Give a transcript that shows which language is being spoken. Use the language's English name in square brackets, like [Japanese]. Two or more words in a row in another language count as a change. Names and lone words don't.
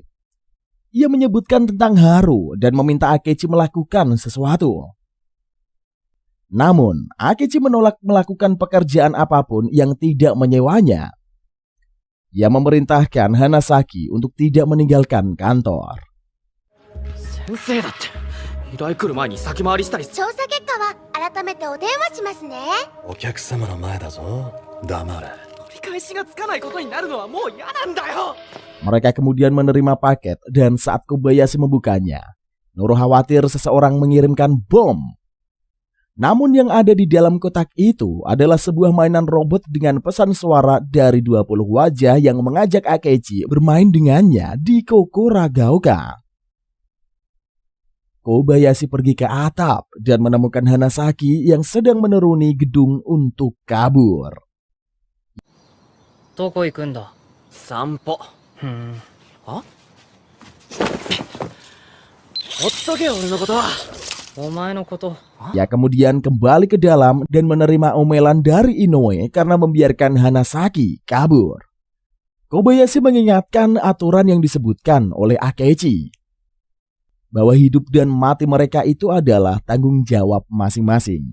[Indonesian] Ia menyebutkan tentang Haru dan meminta Akechi melakukan sesuatu. Namun, Akechi menolak melakukan pekerjaan apapun yang tidak menyewanya. Ia memerintahkan Hanasaki untuk tidak meninggalkan kantor. [Japanese] 先生だって依頼来る前に先回りしたり。調査結果は改めてお電話しますね。お客様の前だぞ。黙れ。取り返しがつかないことになるのはもう嫌なんだよ。 [Indonesian] Mereka kemudian menerima paket dan saat Kobayashi membukanya, Noro khawatir seseorang mengirimkan bom. Namun yang ada di dalam kotak itu adalah sebuah mainan robot dengan pesan suara dari 20 wajah yang mengajak Akechi bermain dengannya di Kokuragaoka. Kobayashi pergi ke atap dan menemukan Hanasaki yang sedang menuruni gedung untuk kabur. [Japanese] どこ行くんだ。散歩。あ？ほっとけよ俺のことは。お前のこと。 [Indonesian] Ia kemudian kembali ke dalam dan menerima omelan dari Inoue karena membiarkan Hanasaki kabur. Kobayashi mengingatkan aturan yang disebutkan oleh Akechi, bahwa hidup dan mati mereka itu adalah tanggung jawab masing-masing.